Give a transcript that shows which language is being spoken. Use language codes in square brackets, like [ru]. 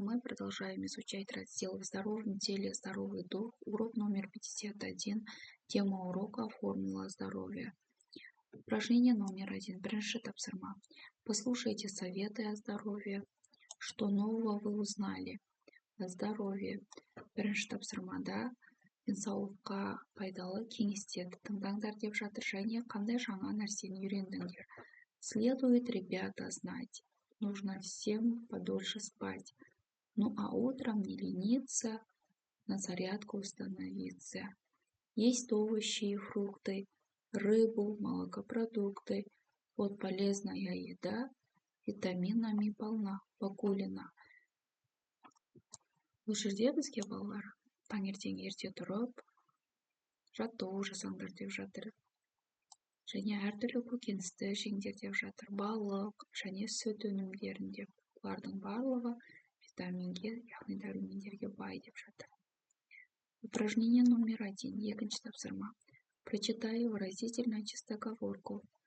[ru] Мы продолжаем изучать раздел «В здоровом теле здоровый дух», урок номер 51, тема урока «Формула здоровья». Упражнение номер 1. [kk] Бірінші тапсырма. [ru] Послушайте советы о здоровье. Что нового вы узнали? О здоровье. [kk] Бірінші тапсырмада денсаулыққа пайдалы кеңестерді тыңдаңдар деп жатыр, және қандай жаңа нәрсені үйрендіңдер. [ru] Следует, ребята, знать. Нужно всем подольше спать. Ну а утром не лениться, на зарядку установиться. Есть овощи и фрукты, рыбу, молокопродукты. Вот полезная еда, витаминами полна, Бакулина. [kk] Бұл жерде бізге балалар таңертең ерте тұрып, жаттығу жасаңдар деп жатыр. Және әртүрлі көкөністі жеңдер деп жатыр. Балық және сүт өнімдерін деп. Бұлардың барлығы витаминге, яғни дәрумендерге бай деп жатыр. [ru] Упражнение номер 1. [kk] Екінші тапсырма. [ru] Прочитай выразительно чистоговорку.